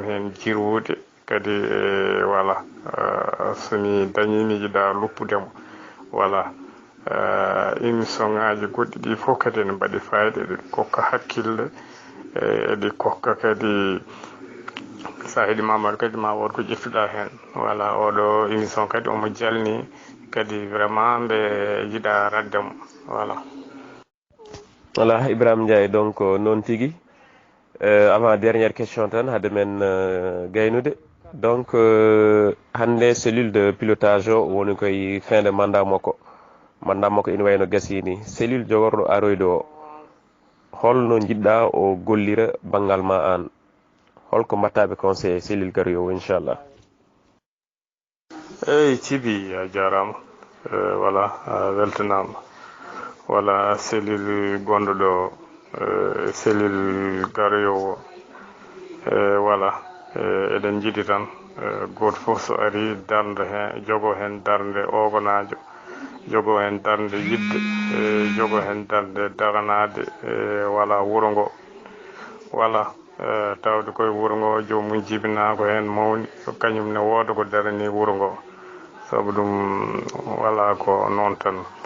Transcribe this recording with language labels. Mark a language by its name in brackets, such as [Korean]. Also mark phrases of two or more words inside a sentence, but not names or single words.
[Fula] hen jirwude kadi voilà somi dañi mi yiiɗa luppudemo voilà émission ngaji goɗɗi ɗi fof kadi ene mbaɗi fayida eɗi kokka hakkille eɗi kokka kadi sa heeɗi Mamadou kadi ma wod ko ƴettuɗa hen voilà oɗo émission kadi omo jalni kadi vraiment ɓe yiiɗa raddemo voilà voilà Ibrahima Ndiaye donc noon tigui [French] avant dernière question [Fula] tan haade men gaynude donc hande [French] cellule de pilotage [Fula] o woni koye [French] fin de mandat [Fula] makko ina wayno gasini cellule jogorɗo aroyde o holno jiɗɗa o gollira banggal ma an holko mbattaɓe conseillé cellule garoyo o inchallah eyyi Cibi a jarama voilà a weltanama voilà cellule gonɗo ɗo cellule garoyowo voilà eɗen jiiɗi tan goto foof so ari darde hen jogo hen darde ogonajo jogo hen darde yidde jogo hen darde daranade voilà wuuro ngo voilà tawde koye wuuro ngo jomum jibinako hen mawni kañum ne wooda ko darani wuuro ngo saabu ɗum voilà ko noon tan